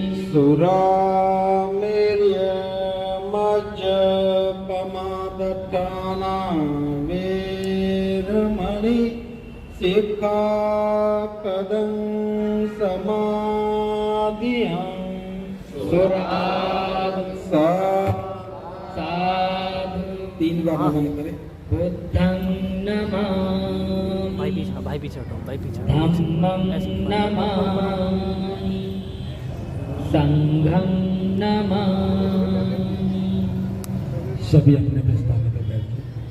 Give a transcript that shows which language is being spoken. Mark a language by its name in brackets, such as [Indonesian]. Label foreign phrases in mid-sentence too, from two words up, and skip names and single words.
[Pali] सुरामेर्यमज्जपमादत्ताना वेरमणि सिक्खापदं समादियामि साधु [Hindi] 3 बार नमन करें [Pali] बुद्धं नमामि [Hindi] भाई पीछे हटो [Pali] धम्मं नमामि संघं नमामि [Hindi] सभी अपने अपने स्थान पर बैठ जाओ।